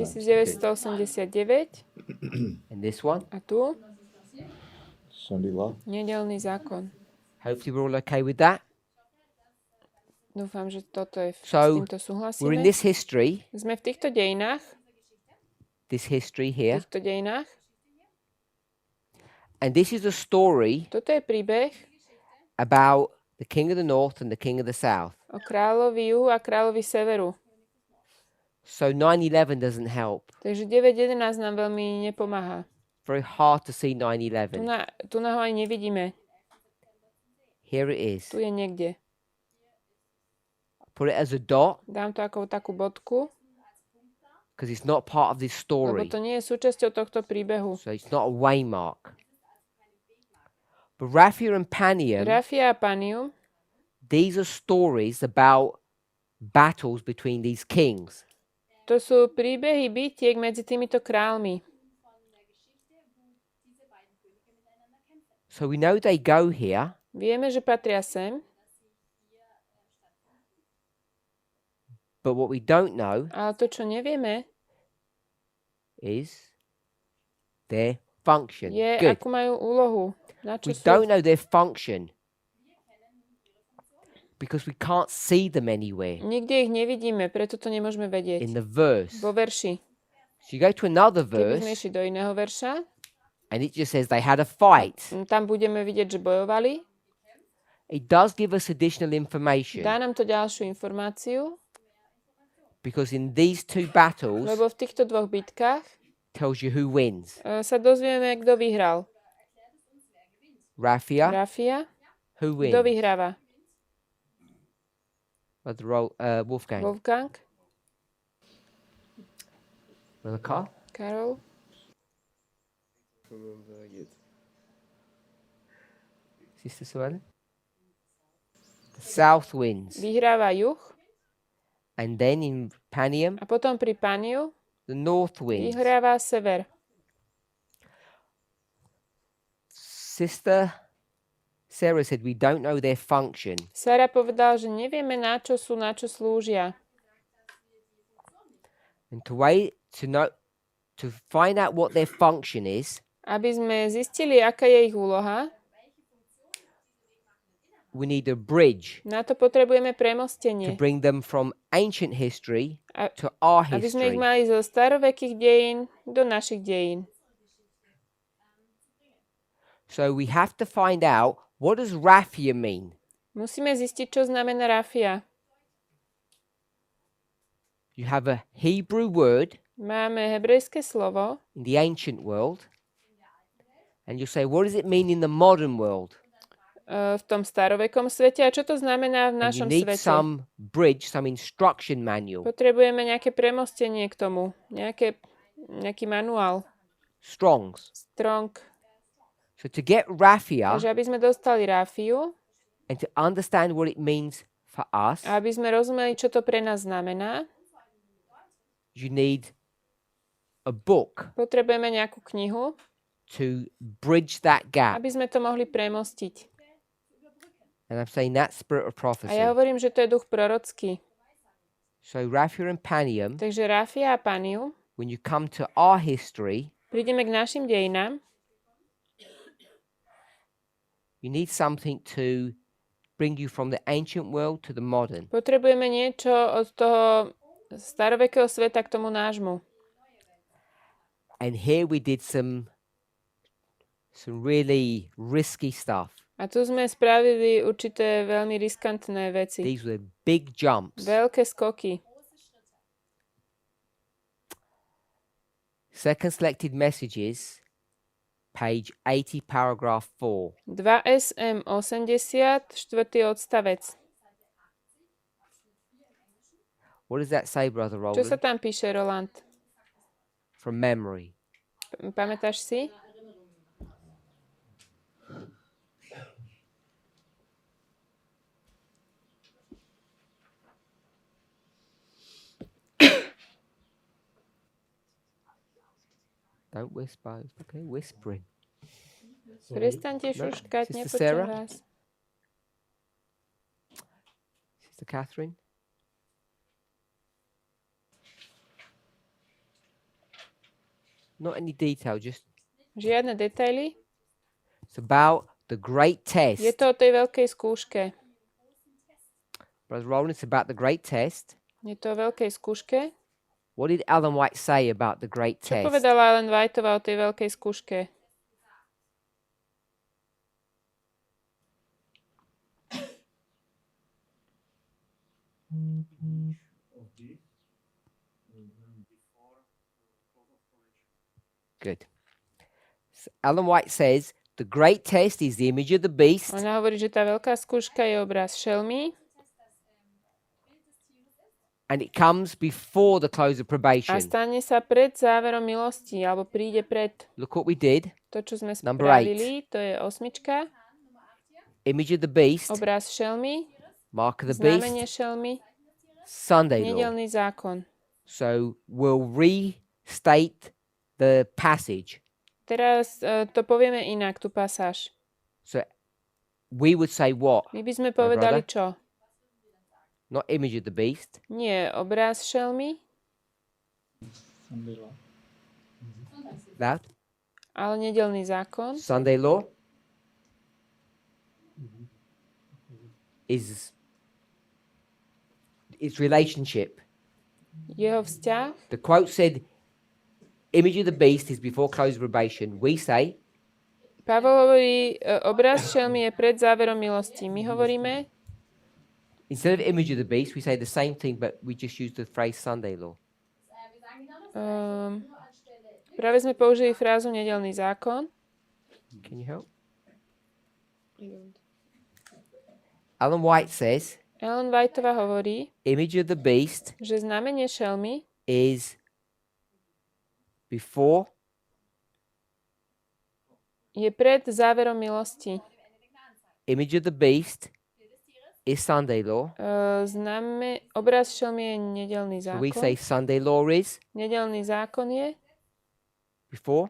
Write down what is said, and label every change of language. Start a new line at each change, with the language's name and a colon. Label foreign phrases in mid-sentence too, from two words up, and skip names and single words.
English: 1989 And this one?
Slovak: a tu
English: Sunday law.
Slovak: nedeľný zákon.
English: Hopefully we're all okay with that.
Slovak: Dúfam, že toto je s
English: So,
Slovak: týmto
English: we're in
Slovak: súhlasíme.
English: this history,
Slovak: Sme v týchto dejinách,
English: here, and this is a story
Slovak: Toto je príbeh
English: about the king of the north and the king of the south.
Slovak: o kráľovi juhu a kráľovi severu.
English: So 9/11 doesn't help.
Slovak: Takže 9.11 nám veľmi nepomáha.
English: Very hard to see
Slovak: Tu
English: 9/11.
Slovak: na ho aj nevidíme.
English: Here it is.
Slovak: Tu je niekde.
English: Put it as a dot
Slovak: Dám to ako takú bodku,
English: because it's not part of this
Slovak: lebo
English: story.
Slovak: to nie je súčasťou tohto príbehu.
English: So it's not a waymark. But Raphia and Panium,
Slovak: Rafia a Panium,
English: these are stories about battles between these kings.
Slovak: to sú príbehy bitiek medzi týmito kráľmi.
English: So we know they go here,
Slovak: Vieme, že patria sem,
English: but what we don't know
Slovak: ale to, čo nevieme,
English: is their function.
Slovak: je,
English: Good.
Slovak: akú majú úlohu. Na čo
English: We
Slovak: sú.
English: don't know their function because we can't see them anywhere
Slovak: Nikde ich nevidíme, preto to nemôžeme
English: in
Slovak: vedieť.
English: the verse.
Slovak: Vo verši.
English: So you go to another
Slovak: Keby sme
English: verse
Slovak: išli do iného verša,
English: and it just says they had a fight.
Slovak: tam budeme vidieť, že bojovali.
English: It does give us additional information
Slovak: Dá nám to ďalšiu informáciu,
English: because in these two battles
Slovak: lebo v týchto dvoch bitkách
English: tells you who wins.
Slovak: sa dozvieme, kto vyhral.
English: Raphia,
Slovak: Rafia,
English: who
Slovak: kto
English: wins?
Slovak: vyhráva?
English: Wolfgang.
Slovak: Wolfgang,
English: Brother Carl?
Slovak: Karol,
English: Sister Suellen? The south wins.
Slovak: vyhráva juh
English: And then in Panium,
Slovak: a potom pri Paniu
English: the north wins.
Slovak: vyhráva sever.
English: Sister Sarah said we don't know their function.
Slovak: Sara povedal, že nevieme, na čo sú, na čo slúžia.
English: And to find out what their function is,
Slovak: Aby sme zistili, aká je ich úloha,
English: we need a bridge
Slovak: na to potrebujeme
English: to
Slovak: premostenie.
English: bring them from ancient history
Slovak: A-
English: to our
Slovak: Aby sme ich
English: history.
Slovak: mali zo starovekých dejín do našich dejín.
English: So we have to find out, what does Raphia mean?
Slovak: Musíme zistiť, čo znamená Rafia.
English: You have a Hebrew word
Slovak: Máme hebrejské slovo
English: in the ancient world, and you say, what does it mean in the modern world?
Slovak: v tom starovekom svete. A čo to znamená v
English: And you
Slovak: našom
English: need
Slovak: svete?
English: some bridge, some instruction manual.
Slovak: Potrebujeme nejaké premostenie k tomu. Nejaký manuál.
English: Strongs.
Slovak: Strong.
English: So to get Raphia
Slovak: Takže aby sme dostali Rafiu
English: and to understand what it means for us,
Slovak: a aby sme rozumeli, čo to pre nás znamená,
English: you need a book
Slovak: potrebujeme nejakú knihu,
English: to bridge that gap.
Slovak: aby sme to mohli premostiť.
English: And I'm saying that spirit of
Slovak: A
English: prophecy.
Slovak: ja hovorím, že to je duch prorocký.
English: So Raphia and Panium,
Slovak: Takže Rafia a Paniu,
English: when you come to our history,
Slovak: prídeme k našim dejinám,
English: you need something to bring you from the ancient world to the modern.
Slovak: potrebujeme niečo od toho starovekého sveta k tomu nášmu.
English: And here we did some really risky stuff.
Slovak: A tu sme spravili určité veľmi riskantné veci.
English: These were big jumps.
Slovak: Veľké skoky.
English: Second selected messages, page 80, paragraph 4.
Slovak: 2 SM 80, 4. odstavec.
English: What does that say, Brother
Slovak: Čo sa
English: Roland?
Slovak: tam píše, Roland?
English: From memory.
Slovak: Pamätáš si?
English: Don't whisper. It's okay, whispering.
Slovak: Prestaňte
English: No,
Slovak: šuškať,
English: Sister
Slovak: nepočujem
English: Sarah?
Slovak: vás.
English: Sister Catherine? Not any detail, just
Slovak: Žiadne detaily.
English: it's about the great test.
Slovak: Je to o tej veľkej skúške.
English: Brother Roland, it's about the great test.
Slovak: Je to o veľkej skúške.
English: What did Ellen White say about the great
Slovak: Čo
English: test?
Slovak: povedala Ellen Whiteová o tej veľkej skúške?
English: Good. Ellen White says the great test is the image of the beast.
Slovak: Ona hovorí, že tá veľká skúška je obraz šelmy
English: And it comes before the close of
Slovak: a
English: probation.
Slovak: stane sa pred záverom milosti, alebo príde pred
English: Look what we did.
Slovak: to, čo sme
English: Number
Slovak: spravili. To je 8,
English: Image of the beast,
Slovak: obraz šelmy,
English: mark of the
Slovak: znamenie
English: beast,
Slovak: šelmy,
English: Sunday law.
Slovak: nedeľný zákon.
English: So we'll restate the passage.
Slovak: Teraz to povieme inak, tú pasáž.
English: So we would say what?
Slovak: My by sme My povedali
English: brother?
Slovak: čo?
English: Not image of the beast.
Slovak: Nie obraz šelmy,
English: Sunday law. That.
Slovak: ale nedeľný zákon.
English: Sunday law is its relationship.
Slovak: Jeho vzťah.
English: The quote said, image of the beast is before close of probation. We say,
Slovak: Pavol hovorí, obraz šelmy je pred záverom milosti. My hovoríme,
English: instead of image of the beast, we say the same thing, but we just use the phrase Sunday law.
Slovak: práve sme použili frázu nedeľný zákon.
English: Can you help? Ellen White says,
Slovak: Ellen Whiteová hovorí,
English: image of the beast
Slovak: že znamenie šelmy
English: is before
Slovak: je pred záverom milosti.
English: image of the beast is Sunday law.
Slovak: Obraz šelmy je nedeľný
English: So we say
Slovak: zákon.
English: Sunday law is
Slovak: Nedeľný zákon je
English: before